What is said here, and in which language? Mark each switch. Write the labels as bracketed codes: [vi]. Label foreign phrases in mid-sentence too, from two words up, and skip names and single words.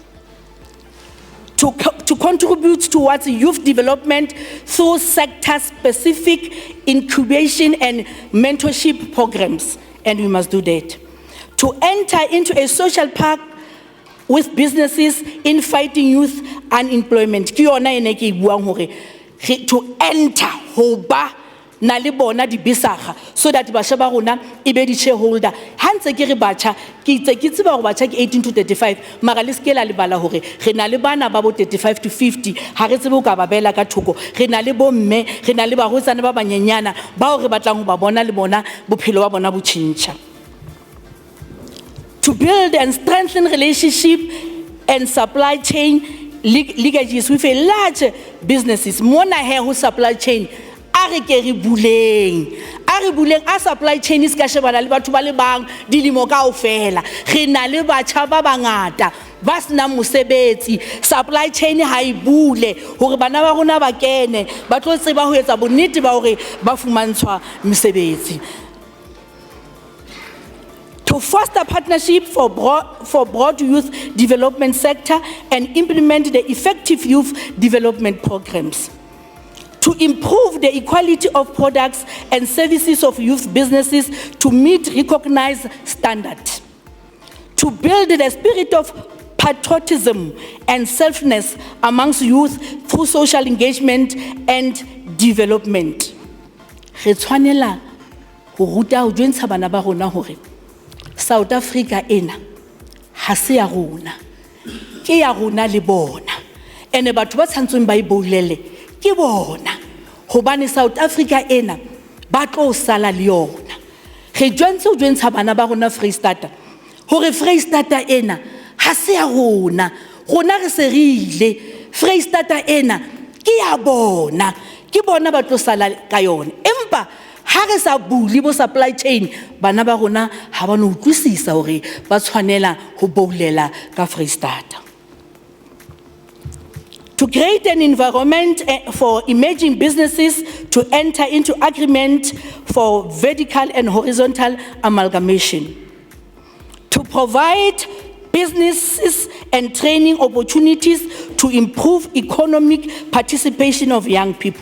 [en] To contribute towards youth development through sector-specific incubation and mentorship programs, and we must do that. To enter into a social pact with businesses in fighting youth unemployment. To enter [st] hoba na le bona di bisaga [en] so that [st] basha ba rona e be di shareholder hantse ke re batjha ke itse ke tseba go batjha ke 18 to 35 mara le skela le bala hore re na le bana ba bo 35 to 50 ha re tsebe o ka ba bela ka thoko re na le bomme re na le ba hotsana ba banyenyana ba re batlang go ba bona le bona bophelo ba bona bo tšhintšha. [en] To build and strengthen relationship and supply chain linkages with a large businesses. [st] Mona [en] here who supply chain [st] are ke buleng a [en] supply chain is [st] ka shebana le batho ba le bang dilemo kaofela re na le batjha ba bangata ba sena mosebetsi [en] supply chain [st] ha e bule hore bana ba rona ba kene ba tlo tseba ho etsa bonnete ba hore ba fumantshwa mosebetsi. [en] To foster partnership for broad youth development sector and implement the effective youth development programs. To improve the equality of products and services of youth businesses to meet recognized standards. To build the spirit of patriotism and selfness amongst youth through social engagement and development. [st] Re tshwanela ho ruta ho jwentsha bana ba rona hore South Africa ena ha se ya rona ke ya rona le bona ene batho ba tsantsweng ba ibolele ke bona hobane South Africa ena ba tlo sala le yona re jwentse o jwentsha bana ba rona Free State hore Free State ena ha se ya rona re se re ile Free State ena ke ya bona ba tlo sala ka yona empa ha re sa buli bo [en] supply chain [st] bana ba rona ha ba no utlwisisa hore ba tshwanela ho boulela ka Free State. [en] To create an environment for emerging businesses to enter into agreement for vertical and horizontal amalgamation. To provide businesses and training opportunities to improve economic participation of young people.